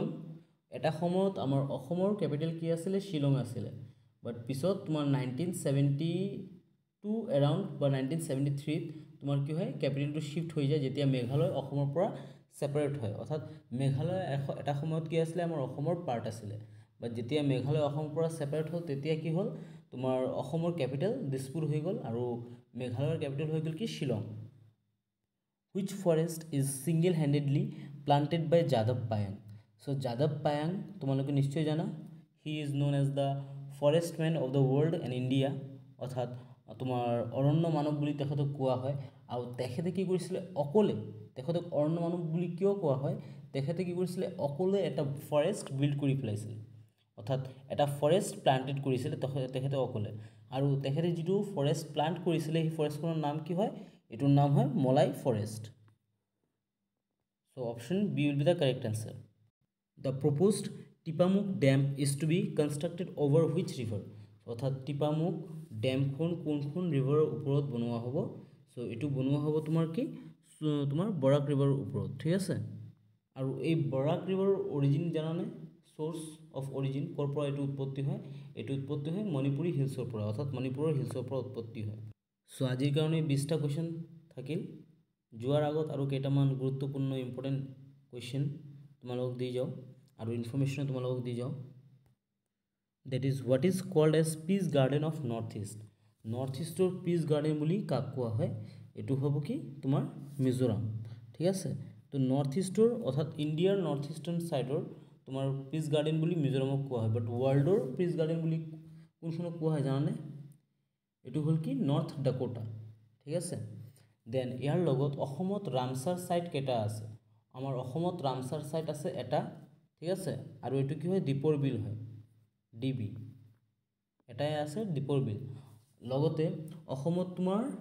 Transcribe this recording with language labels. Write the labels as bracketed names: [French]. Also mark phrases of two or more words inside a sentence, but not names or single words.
[Assamese] এটা সময়ত আমাৰ অসমৰ কেপিটেল কি আছিলে, শ্বিলং আছিলে, বাট পিছত তোমাৰ 1972 এৰাউণ্ড বা 1973ত তোমাৰ কি হয়, কেপিটেলটো শ্বিফ্ট হৈ যায়, যেতিয়া মেঘালয় অসমৰ পৰা ছেপাৰেট হয়, অৰ্থাৎ মেঘালয় এটা সময়ত কি আছিলে, আমাৰ অসমৰ পাৰ্ট আছিলে, বাট যেতিয়া মেঘালয় অসমৰ পৰা ছেপাৰেট হ'ল, তেতিয়া কি হ'ল, তোমাৰ অসমৰ কেপিটেল দিছপুৰ হৈ গ'ল, আৰু মেঘালয়ৰ কেপিটেল হৈ গ'ল কি, শ্বিলং। [English] Which forest is single-handedly planted by Jadhav Payeng? [Assamese] So Jadhav Payeng তোমালোকে নিশ্চয় জানা, [English] he is known as the forest man of the world and India, [Assamese] অৰ্থাৎ তোমাৰ অৰণ্য মানৱ বুলি তেখেতক কোৱা হয়। আৰু তেখেতে কি কৰিছিলে, তেখেতক অৰণ্য মানৱ বুলি কিয় কোৱা হয়, তেখেতে কি কৰিছিলে, অকলে এটা ফৰেষ্ট বিল্ড কৰি পেলাইছিলে, অৰ্থাৎ এটা ফৰেষ্ট প্লান্টেড কৰিছিলে তেখেতে অকলে আৰু তেখেতে যিটো ফৰেষ্ট প্লান্ট কৰিছিলে সেই ফৰেষ্টখনৰ নাম কি হয় এটোৰ নাম হয় মলাই ফৰেষ্ট [English] so option B will be the correct answer the proposed Tipamuk dam is to be constructed over which river [Assamese] অৰ্থাৎ টিপামুক ড্যামখন কোনখন ৰিভাৰৰ ওপৰত বনোৱা হ'ব সো এটো বনোৱা হ'ব তোমাৰ কি তোমাৰ বৰাক ৰিভাৰৰ ওপৰত ঠিক আছে আৰু এই বৰাক ৰিভাৰৰ অৰিজিন জানানে [English] source of origin [Assamese] কোৰ পৰা এটো উৎপত্তি হয় মণিপুৰী হিলছৰ পৰা অৰ্থাৎ মণিপুৰৰ হিলছৰ পৰা উৎপত্তি হয় সো আজিৰ কাৰণে 20টা কোৱেশ্চন থাকিল যোৱাৰ আগত আৰু কেইটামান গুৰুত্বপূৰ্ণ ইম্পৰ্টেন্ট কোৱেশ্চন তোমালোকক দি যাও আৰু ইনফৰমেশন তোমালোকক দি যাও [English] that is what is called as peace garden of northeast [Assamese] northeastor peace garden বুলি কাক কোৱা হয় এটো হ'ব কি তোমাৰ মিজোৰাম ঠিক আছে তো নৰ্থইষ্টৰ অৰ্থাৎ ইণ্ডিয়াৰ নৰ্থইষ্টাৰ্ণ সাইডৰ তোমাৰ [English] peace garden [Assamese] বুলি মিজোৰামক কোৱা হয় বাট ওয়াৰ্ল্ডৰ [English] peace garden [Assamese] বুলি কোনখনক কোৱা হয় জানানে এটো হল কি নৰ্থ ডাকোটা ঠিক আছে দেন ইয়াৰ লগত অসমত ৰামসাৰ সাইট কেটা আছে আমাৰ অসমত ৰামসাৰ সাইট আছে এটা ঠিক আছে আৰু এটো কি হয় দীপৰ বিল হয় ডিবি এটাই আছে দীপৰ বিল লগতে অসমত তোমাৰ